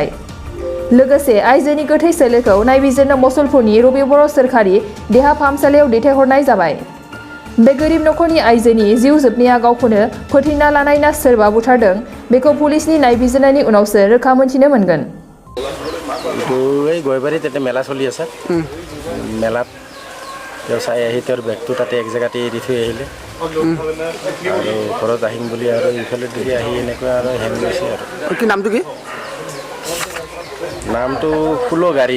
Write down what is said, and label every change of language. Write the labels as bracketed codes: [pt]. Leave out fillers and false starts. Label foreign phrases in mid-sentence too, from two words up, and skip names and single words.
[brx] लोगोसे आइजोनि गोथै सोलेरखौ नायबिजिरनो मुसलपुरनि रबि बर' सोरखारि देहा फाहामसालियाव दैथायहरनाय जाबाय। बे गोरिब नखरनि आइजोनि जिउ जोबनाया गावखौनो फोथैना लानाय ना सोरबा बुथारदों बेखौ पुलिसनि नायबिजिरनायनि उनावसो रोखा मोनथिनो मोनगोन। [as] এই গয়বাৰীত এতিয়া মেলা চলি আছে। মেলাত তেওঁ চাই আহি তেওঁৰ বেগটো তাতে এক জেগাতে এৰি থৈ আহিলে আৰু ঘৰত আহিম বুলি আৰু ইফালে দিদি আহি এনেকুৱা আৰু হেং লৈছে আৰু। কি নামটো কি? নামটো ফুলগাড়ী।